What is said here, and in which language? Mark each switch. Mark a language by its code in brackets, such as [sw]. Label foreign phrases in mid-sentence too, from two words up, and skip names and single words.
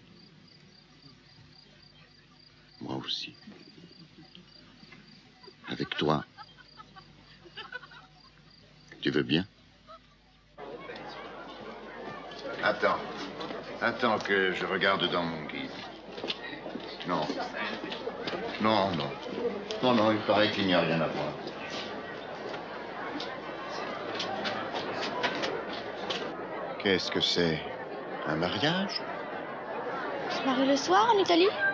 [fr] Moi aussi. Avec toi. Tu veux bien? Attends. Attends que je regarde dans mon guide. Non. Non, non. Non, non, il paraît qu'il n'y a rien à voir. Qu'est-ce que c'est? Un mariage? On se marie le soir en Italie?